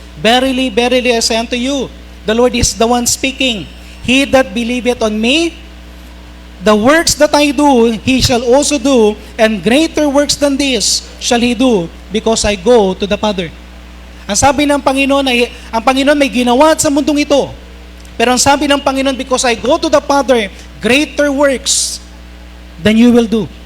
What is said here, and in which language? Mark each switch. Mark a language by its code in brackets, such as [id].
[en] Verily, verily, I say unto you, the Lord is the one speaking. He that believeth on me, the works that I do, he shall also do, and greater works than this shall he do, because I go to the Father. [tl] Ang sabi ng Panginoon ay, ang Panginoon may ginawa sa mundong ito. Pero ang sabi ng Panginoon, [en] because I go to the Father, greater works than you will do.